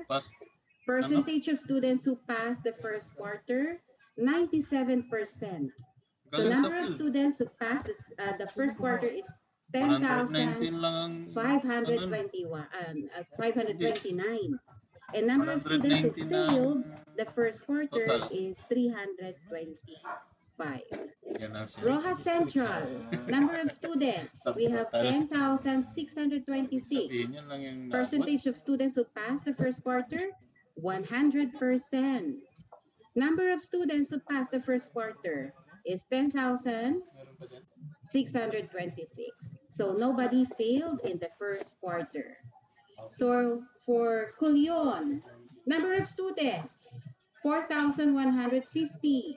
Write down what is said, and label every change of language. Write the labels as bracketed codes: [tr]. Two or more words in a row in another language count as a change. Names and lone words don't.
[en] Percentage of students who passed the first quarter, 97%. So number of students who passed the first quarter is 10,529. And number of students who 190 failed na the first quarter total. is 325. [tl] Yan ang [en] Rojas Central, number of students, we have 10,626. [tl] Sabihin yun lang yung [en] Percentage of students who passed the first quarter, 100%. Number of students who passed the first quarter is 10,626. So nobody failed in the first quarter. So for Culion, number of students, 4,150.